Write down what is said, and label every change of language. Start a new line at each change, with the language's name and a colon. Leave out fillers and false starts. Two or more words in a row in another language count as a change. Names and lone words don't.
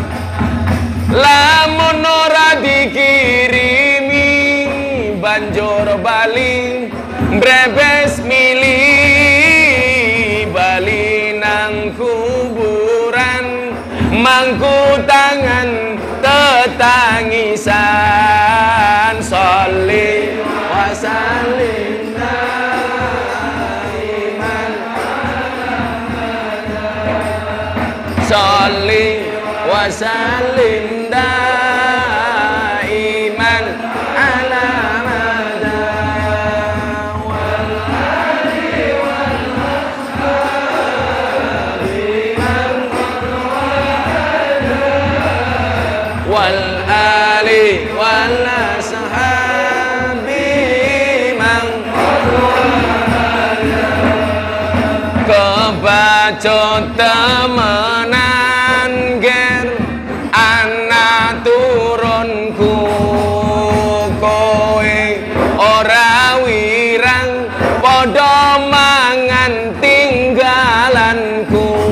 Javanese: Lamun ora dikirimi banjur bali brebes milih bali nang kuburan mangku tangan tetangisan.
Arabic: صل وسلم دائما صل وسلم دائما على مدى والآل والأصحاب والآل والأصحاب من
Javanese: kebacut temenan ger anak turunku kowe ora wirang padha mangan tinggalanku.